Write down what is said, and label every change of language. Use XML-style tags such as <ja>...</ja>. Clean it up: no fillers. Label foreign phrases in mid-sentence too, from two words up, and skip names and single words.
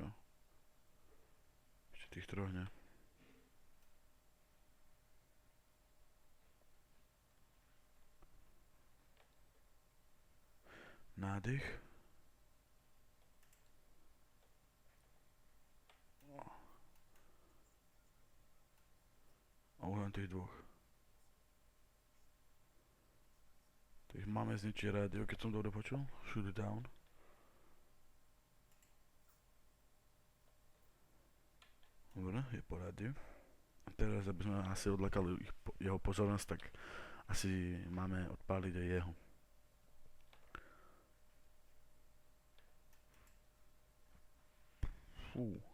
<sk>Ešte tých troch, ne? Nádych. A už len tých dvoch. Takže máme zničiť rádio, keď som dobre počul.</sk> <en>Shoot it down.</en> <sk>Dobre, je po rádiu. A teraz, aby sme asi odlakali jeho pozornosť, tak asi máme odpáliť aj jeho. Fú.</sk>